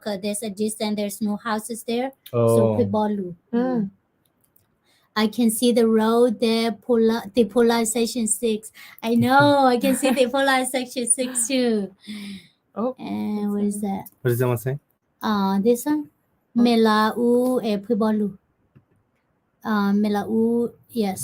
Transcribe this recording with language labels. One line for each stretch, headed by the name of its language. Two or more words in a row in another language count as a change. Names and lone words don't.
English: There's a distance. There's no houses there. So Oh. Puebolu. Mm. I can see the road there. The polarization 6. I know. I can see the polarization 6 too. Oh. And what is that? What does that one say? This one. Melau Puebolu. Melau. Yes.